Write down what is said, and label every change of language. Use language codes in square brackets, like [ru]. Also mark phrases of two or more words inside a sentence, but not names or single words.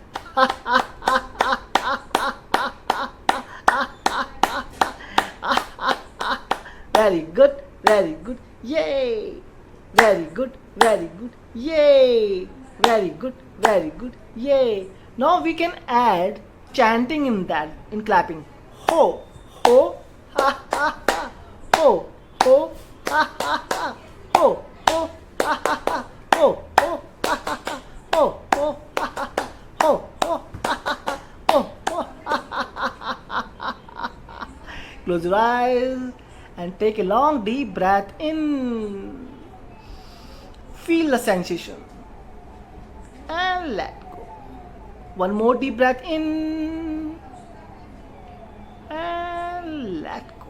[en] Very good, very good. Yay! Very good, very good. Yay! Very good, very good. Yay! Now we can add chanting in that, in clapping. Ho, ho, ha, ha, ha. Ho, ho, ha, ha, ha. Ho, ho, ha, ha, ha. Ho, ho, ha, ha, ha. Ho, ho, ha, ha, ha. Ho, ho, ha, ha, ha. Ho, ho, ha, ha, ha. Close your eyes and take a long deep breath in. Feel the sensation and let go. One more deep breath in and let go.